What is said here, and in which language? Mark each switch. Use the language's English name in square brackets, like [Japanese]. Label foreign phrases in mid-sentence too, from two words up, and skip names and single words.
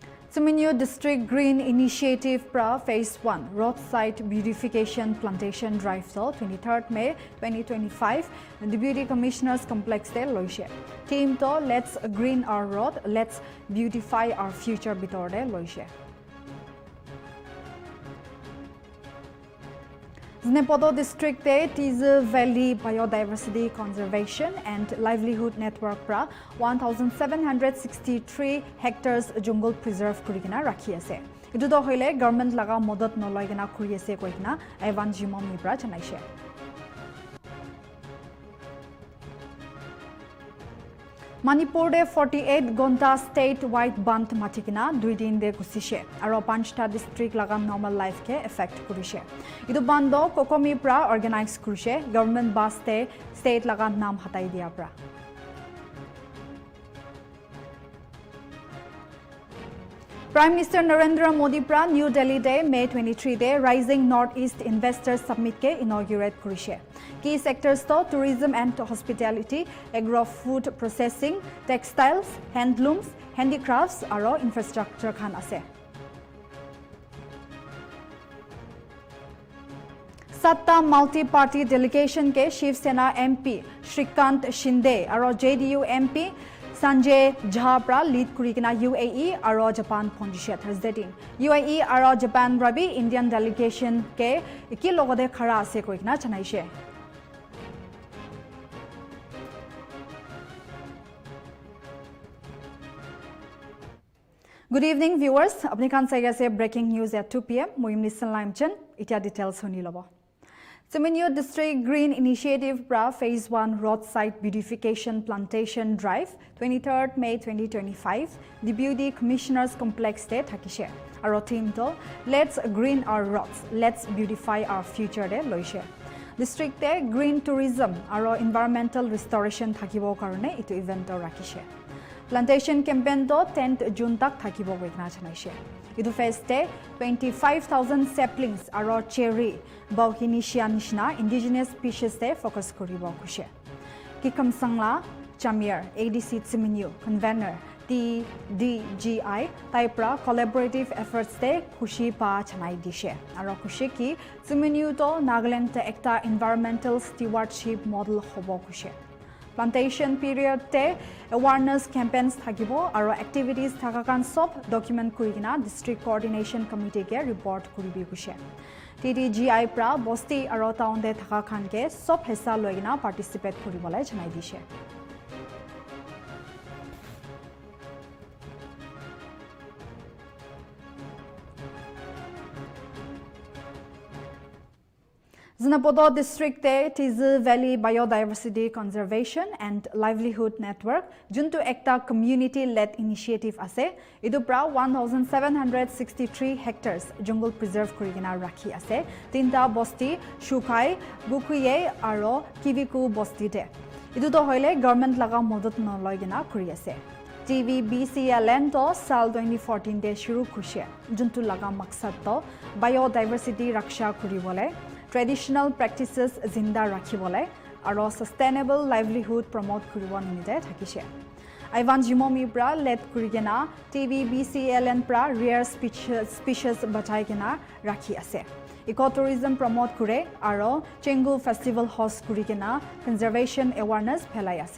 [Naga Pidgin] Seminyo District Green Initiative pra Phase 1 Roadside Beautification Plantation Drive to 23rd May 2025 Deputy Commissioners Complex de loise. Team to Let's Green Our Road, Let's Beautify Our Future bitor de loise. Znepodo District Tizu Valley Biodiversity Conservation and Livelihood Network pra 1,763 hectares jungle preserve kurigina rakhi ase. Itu do hoile government laga modot noloigina kuri ase koigina Evan Jimomi pra janaise. Manipur de 48 Gonta state-wide band matikina 2 din de kusishe aro 5ta district laga normal life ke effect kurishe. Idu bando Kokomi pra organize kurishe government baste state laga nam hatai dia pra. Prime Minister Narendra Modi pra New Delhi Day May 23 Day Rising Northeast Investors Summit ke inaugurate kurishe. [English] Key sectors to tourism and hospitality, agro-food processing, textiles, handlooms, handicrafts [Naga Pidgin] aro infrastructure khan ase. Satta [English] multi-party delegation [Naga Pidgin] ke Shiv Sena MP Shrikant Shinde aro JDU MP Sanjay Jha lead kurikina UAE aro Japan ponjishe Thursday din. UAE aro Japan rabi [English] Indian delegation [Naga Pidgin] ke iki logode khara ase koikna chanaishe. [English] Good evening viewers. [Naga Pidgin] Apni khan saiga se [English] breaking news at 2 p.m. [Naga Pidgin] Muim Nisan Limchen. Itia details honi lobo. Seminyo District Green Initiative pra Phase 1 Roadside Beautification Plantation Drive 23rd May 2025 Deputy Commissioners Complex de thakishe. Aro team to Let's Green Our Roads, Let's Beautify Our Future de loise. District de [English] green tourism [Naga Pidgin] aro [English] environmental restoration [Naga Pidgin] thakibo karone itu event rakishe. Plantation campaign to 10th June tak thakibo koikna janaise. Idu phase te 25,000 saplings aro cherry bauhinisia nishna [English] indigenous species [Naga Pidgin] te focus koribo kushe. Kikam sangla Chamir ADC Seminyo convener TDGI Taipra [English] collaborative efforts [Naga Pidgin] te khushi pa chanai dishe. Aro khushi ki Seminyo to Nagaland te ekta [English] environmental stewardship model [Naga Pidgin] hobo kushe. [English] Plantation period [Naga Pidgin] te [English] awareness campaigns [Naga Pidgin] thakibo aro activities thakakan sob document kurigina [English] district coordination committee [Naga Pidgin] ke report kuribi kushe. TDGI pra bosti aro town de thakakan ke sob hessa loigina participate kuribolai janai dishe. Znepodo District te Tizu Valley Biodiversity Conservation and Livelihood Network junto ekta [English] community-led initiative [Naga Pidgin] ase. Idu pra 1,763 hectares jungle preserve kurigina rakhi ase. Tinta bosti Shukai, Bukuye aro Kiviku bosti de. Idu to hoile government laga modot noloigina kuri ase. TVBCLN to Sal 2014 de shuru kushe. Junto laga maksad to biodiversity raksha kuribole. [English] Traditional practices [Naga Pidgin] zinda rakhibole aro [English] sustainable livelihood [Naga Pidgin] promote kuribo nimite thakishe. Ivan Jimomi pra led kurigena TVBCLN pra rare species bachaigena rakhi ase. Ecotourism promote kure aro Chengu festival host kurigena [English] conservation awareness [Naga Pidgin] phelai ase.